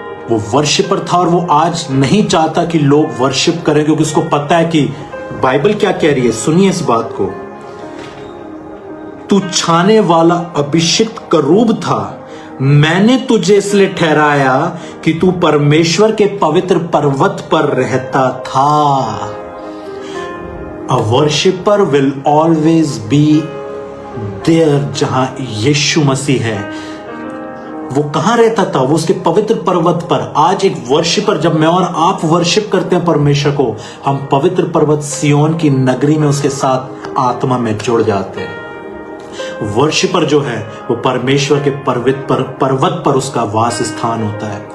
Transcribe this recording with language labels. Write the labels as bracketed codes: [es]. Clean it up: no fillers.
[hi] वो वर्शिपर था और वो आज नहीं चाहता कि लोग वर्शिप करें, क्योंकि उसको पता है कि बाइबल क्या कह रही है। सुनिए इस बात को, तू छाने वाला अभिषिक्त करूब था, मैंने तुझे इसलिए ठहराया कि तू परमेश्वर के पवित्र पर्वत पर रहता था। [en] A worshipper will always be there [hi] जहां यीशु मसीह है। वो कहां रहता था? वो उसके पवित्र पर्वत पर। आज एक वर्शिपर, जब मैं और आप वर्शिप करते हैं परमेश्वर को, हम पवित्र पर्वत सियोन की नगरी में उसके साथ आत्मा में जुड़ जाते हैं। वर्शिपर जो है वो परमेश्वर के पर्वत पर उसका वास स्थान होता है।